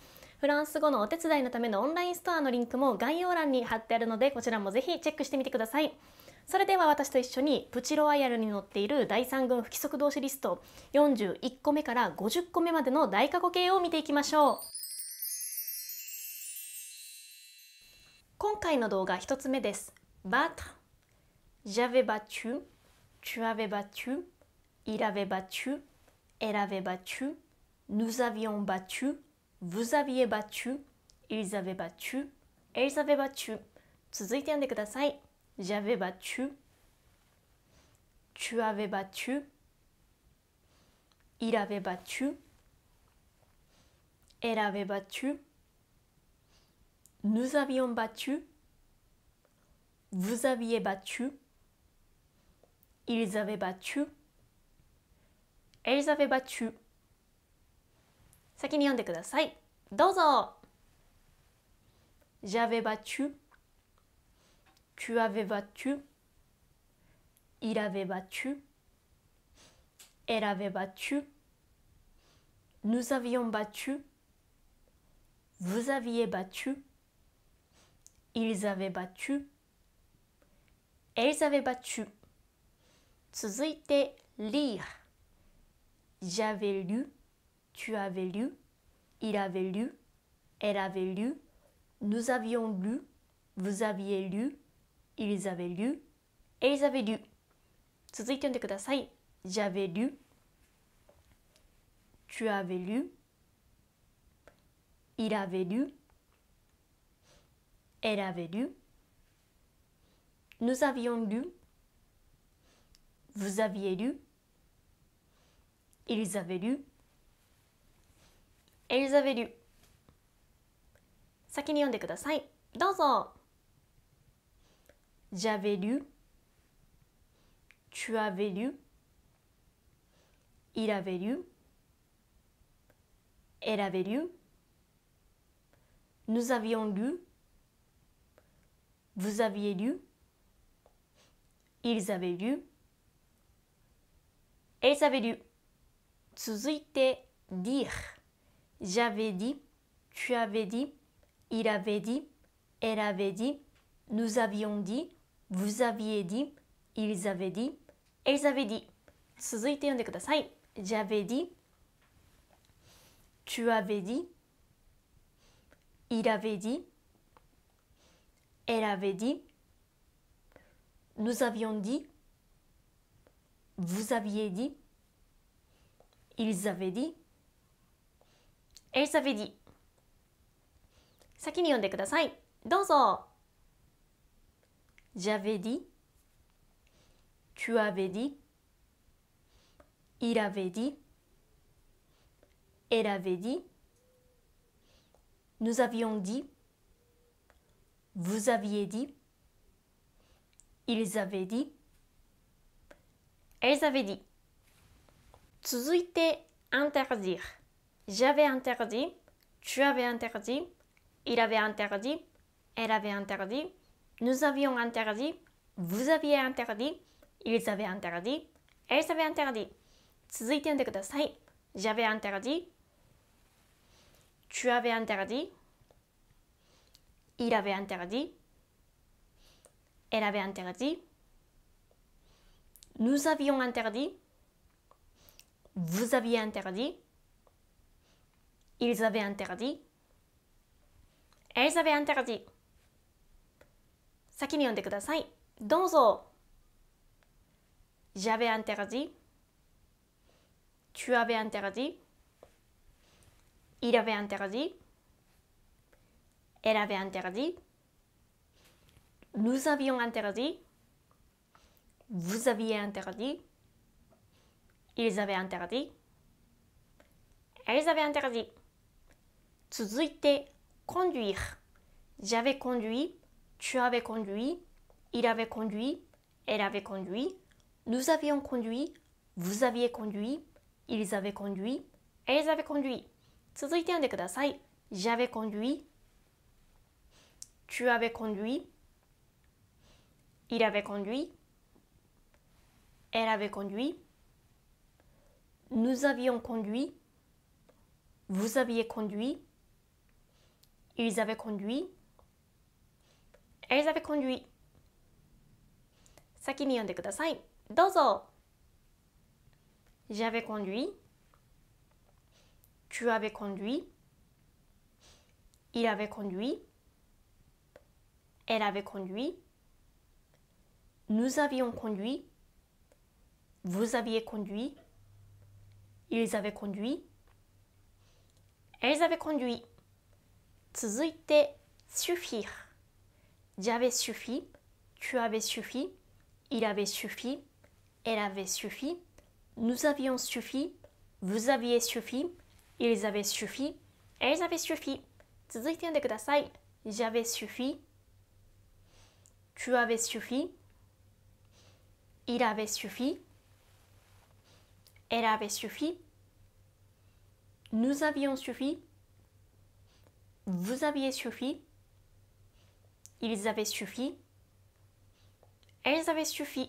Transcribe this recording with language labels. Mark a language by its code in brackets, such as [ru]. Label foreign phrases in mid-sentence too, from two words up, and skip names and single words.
[ja] フランス語のお手伝いのためのオンラインストアのリンクも概要欄に貼ってあるので、こちらもぜひチェックしてみてください。それでは私と一緒にプチロワイヤルに載っている第3軍不規則動詞リスト41個目から50個目までの大過去形を見ていきましょう。今回の動画1つ目です。 [fr] battre, j'avais battu, tu avais battu, il avait battu, elle avait battu, nous avions battu, vous aviez battu, ils avaient battu, elles avaient battu。 [ja] 続いて読んでください。 [fr] J'avais battu, tu avais battu, il avait battu, elle avait battu, nous avions battu, vous aviez battu, ils avaient battu, elles avaient battu。 [ja] 先に読んでください。 [fr] どうぞ。J'avais battu, tu avais battu, il avait battu, elle avait battu, nous avions battu, vous aviez battu, ils avaient battu, elles avaient battu。 [ja] 続いて lire。 [fr] J'avais lu, tu avais lu, il avait lu, elle avait lu, nous avions lu, vous aviez lu, ils avaient lu, elles avaient lu。 [ja] 続いて読んでください。 [fr] J'avais lu, tu avais lu, il avait lu, elle avait lu, nous avions lu, vous aviez lu, ils avaient lu, elles avaient lu。 [ja] 先に読んでください。 [fr] どうぞ。J'avais lu, tu avais lu, il avait lu, elle avait lu, nous avions lu, vous aviez lu, ils avaient lu, elles avaient lu。 [ja] 続いて dire。 [fr] J'avais dit, tu avais dit, il avait dit, elle avait dit, nous avions dit, vous aviez dit, ils avaient dit, elles avaient dit。 [ja] 続いて読んでください。 [fr] J'avais dit, tu avais dit, il avait dit, elle avait dit, nous avions dit, vous aviez dit, ils avaient dit, elles avaient dit。 [ja] 先に読んでください。 [fr] どうぞ。J'avais dit, tu avais dit, il avait dit, elle avait dit, nous avions dit, vous aviez dit, ils avaient dit, elles avaient dit。 [ja] 続いて interdire。 [fr] J'avais interdit, tu avais interdit, il avait interdit, elle avait interdit, nous avions interdit, vous aviez interdit, ils avaient interdit, elles avaient interdit。 [ja] 続いて読んでください。 [fr] J'avais interdit, tu avais interdit, il avait interdit, elle avait interdit, nous avions interdit, vous aviez interdit, ils avaient interdit, elles avaient interdit。 [ja] 先に読んでください。 [fr] どうぞ。J'avais interdit, tu avais interdit, il avait interdit, elle avait interdit, nous avions interdit, vous aviez interdit, ils avaient interdit, elles avaient interdit。 [ja] 続いて conduire。 [fr] J'avais conduit, tu avais conduit, Il avait conduit, elle avait conduit, nous avions conduit, vous aviez conduit, ils avaient conduit, elles avaient conduit. [ja] 続いて読んでください。 [fr] J'avais conduit, tu avais conduit, il avait conduit, elle avait conduit, nous avions conduit, vous aviez conduit, ils avaient conduit, elles avaient conduit. [ja] 先に読んでください。 [fr] どうぞ。J'avais conduit, tu avais conduit, il avait conduit, elle avait conduit, nous avions conduit, vous aviez conduit, ils avaient conduit, elles avaient conduit. [ja] 続いて suffire. [fr] J'avais suffi, tu avais suffi, il avait suffi, elle avait suffi, nous avions suffi, vous aviez suffi, ils avaient suffi, elles avaient suffi. [ja] 続いて読んでください。 [fr] J'avais suffi, tu avais suffi, il avait suffi, elle avait suffi, nous avions suffi, vous aviez suffi, ils avaient suffi, elles avaient suffi.